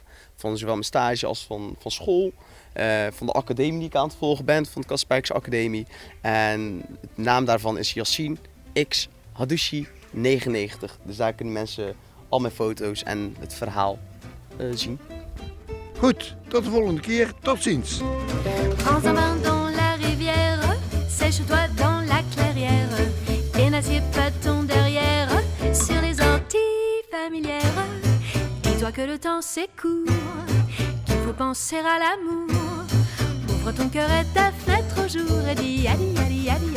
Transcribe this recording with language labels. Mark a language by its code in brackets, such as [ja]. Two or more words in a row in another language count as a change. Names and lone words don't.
[nl] Van zowel mijn stage als van school. Van de academie die ik aan het volgen ben, van de Kaspersche Academie. En de naam daarvan is Yassine X Haddouchi 99. Dus daar kunnen mensen al mijn foto's en het verhaal zien. Goed, tot de volgende keer. Tot ziens. [fr] Prends un bain dans la rivière, sèche-toi dans la clairière, et n'assieds pas ton derrière sur les Antilles familières. Dis-toi que le temps c'est court, qu'il faut penser à l'amour. Ouvre ton cœur et ta fenêtre au jour et dis allez, allez,